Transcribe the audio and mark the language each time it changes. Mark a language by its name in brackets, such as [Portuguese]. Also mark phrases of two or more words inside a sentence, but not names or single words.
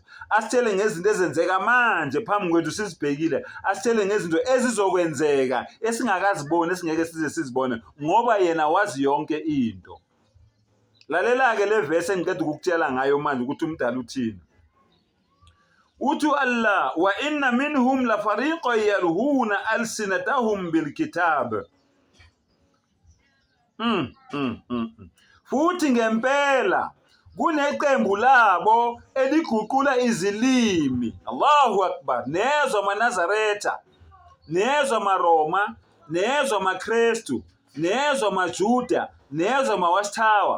[North Ndebele] Asitshele ngezinto ezenzeka manje phambi kwethu sizibhekile, asitshele ngezinto ezizokwenzeka esingakaziboni, esingeke size sizibone ngoba yena wazi yonke into. Lalela-ke le verse engiqeda ukukutshela ngayo manje ukuthi umdali uthini. [Arabic] Uthi Allah, وإن منهم لفريقا يلوون ألسنتهم بالكتاب. [North Ndebele] Futhi ngempela kuneqembu labo eliguqula izilimi. [Arabic] الله أكبر. [North Ndebele] Nezwa maNazaretha, nezwa maRoma, nezwa maKristu, nezwa maJuda, nezwa mawasithawa.